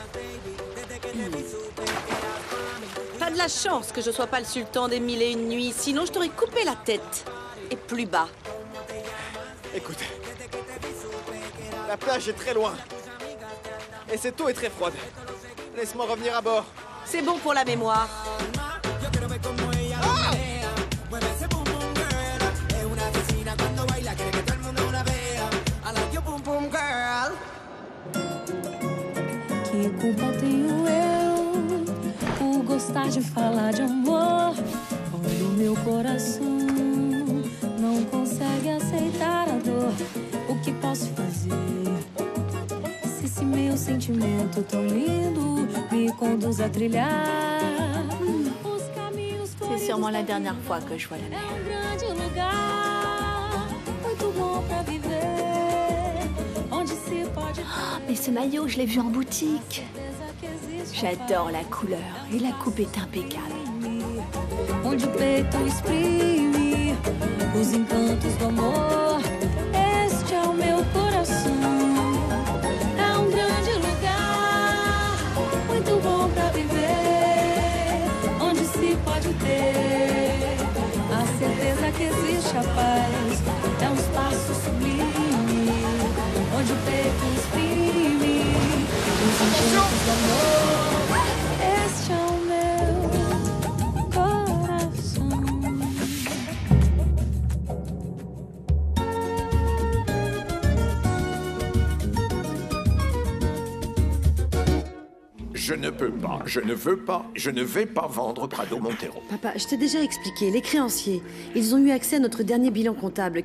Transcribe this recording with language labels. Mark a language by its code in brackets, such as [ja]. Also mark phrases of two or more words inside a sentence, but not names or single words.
[fr] T'as de la chance que je sois pas le sultan des 1001 nuits, sinon je t'aurais coupé la tête. Et plus bas. Écoute, la plage est très loin. Et cette eau est très froide. Laisse-moi revenir à bord. C'est bon pour la mémoire. Ah! [pt] Que culpa tenho eu por gostar de falar de amor, quando meu coração não consegue aceitar a dor? O que posso fazer se esse meu sentimento tão lindo me conduz a trilhar os caminhos? [fr] C'est sûrement la dernière fois que je vois la mer. [pt] É grande lugar, muito bom pra viver, onde se pode. [fr] Oh, mais ce maillot, je l'ai vu en boutique. J'adore la couleur et la coupe est impeccable. [pt] Onde o peito exprime os encantos do amor. Este é o meu coração. É grande lugar, muito bom pra viver, onde se pode ter a certeza que existe a paz. É um espaço sublime, onde o peito exprime os encantos do amor. Este é o meu coração. [fr] Je ne peux pas, je ne veux pas, je ne vais pas vendre Prado Montero. Papa, je t'ai déjà expliqué, les créanciers, ils ont eu accès à notre dernier bilan comptable.